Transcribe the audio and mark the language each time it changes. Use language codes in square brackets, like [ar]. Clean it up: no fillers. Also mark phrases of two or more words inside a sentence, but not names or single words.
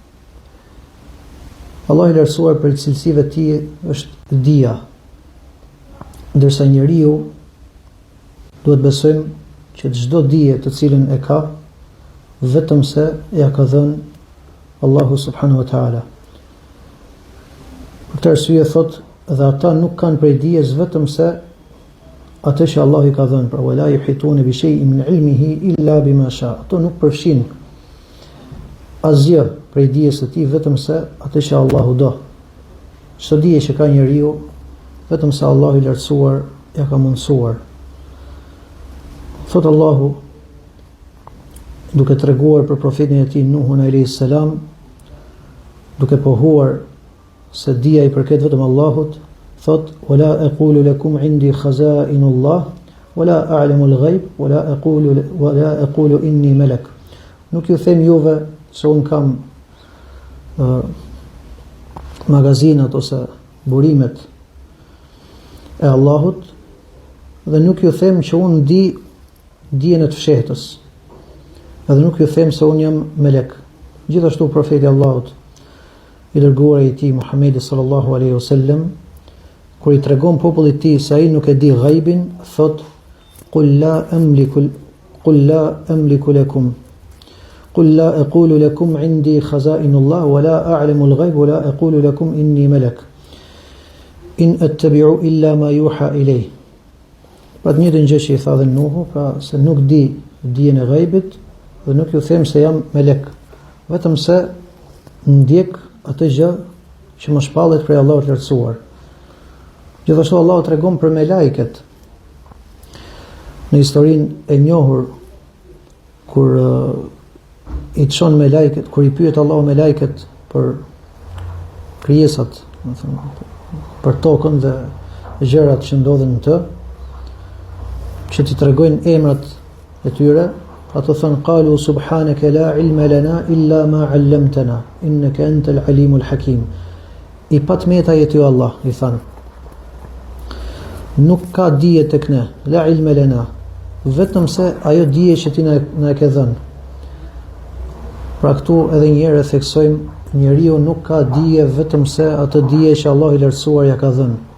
[sq] Allahu i lartësuar për cilësive të tij është dija, ndërsa njeriu duhet besojmë që çdo dije të cilën e ka vetëm se ja ka dhënë Allahu [ar] سبحانه وتعالى. [sq] Për këtë arsye thot, dhe ata nuk kanë prej dijes vetëm se atë që Allahu i ka dhënë. [ar] Pra ولا يحيطون بشيء من علمه إلا بما شاء. [sq] Ato nuk përfshin asgjë prej dijes së tij vetëm se atë që Allahu do. Çdo dije që ka njeriu vetëm se Allahu i lartësuar ja ka mundsuar. Thot Allahu, duke treguar për profetin e tij Nuhun [ar] عليه السلام, [sq] duke pohuar se dija i përket vetëm Allahut, thot: [ar] "ولا أقول لكم عندي خزائن الله ولا أعلم الغيب ولا أقول إني ملك." [sq] Nuk ju them juve se un kam magazinat ose burimet e Allahut, dhe nuk ju them që un di dijen e të fshehtës, edhe nuk ju them se un jam melek. Gjithashtu profeti Allahut i dërguar i tij Muhamedi [ar] صلى الله عليه وسلم, [sq] kur i tregon popullit tij se ai nuk e di ghaibin, thot: [ar] "قل لا أملك لكم قل لا أقول لكم عندي خزائن الله ولا أعلم الغيب ولا أقول لكم إني ملك إن أتبع إلا ما يوحى إلي." [sq] Pra të njëjtën gjë që i tha dhe Nuhu, pra se nuk di dijen e ghaibit dhe nuk ju them se jam melek, vetëm se ndjek atë gjë që më shpallet prej Allahut të lartësuar. Gjithashtu Allahu tregon për melajket në historinë e njohur kur i çon melajket, kur i pyet Allahu melajket për krijesat, do të thonë, për tokën dhe gjërat që ndodhen në të, që t'i tregojnë emrat e tyre, ato thënë [ar] قالوا سبحانك لا علم لنا إلا ما علمتنا إنك أنت العليم الحكيم. [sq] I patmeta je ty Allah, i thanë. Nuk ka dije tek ne, [ar] لا علم لنا, [sq] vetëm se ajo dije që ti na e ke dhënë. Pra këtu edhe një herë theksojmë, njeriu nuk ka dije vetëm se atë dije që Allah i lartësuar ja ka dhënë.